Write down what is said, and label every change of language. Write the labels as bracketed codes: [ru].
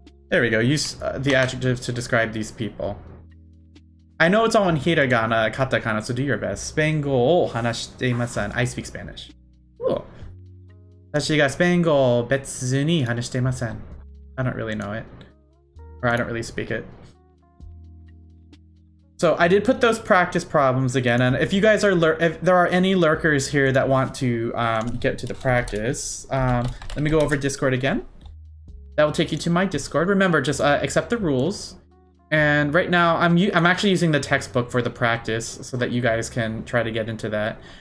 [en] There we go, use the adjectives to describe these people. I know it's all in hiragana, katakana, so do your best. [ja] Spango o hanashitemasen. [en] I speak Spanish. Cool. [ja] 私がスペイン語を別に話していません. [en] I don't really know it. Or I don't really speak it. So I did put those practice problems again, and if you guys are if there are any lurkers here that want to get to the practice, let me go over Discord again. That will take you to my Discord. Remember, just accept the rules. And right now, I'm actually using the textbook for the practice so that you guys can try to get into that.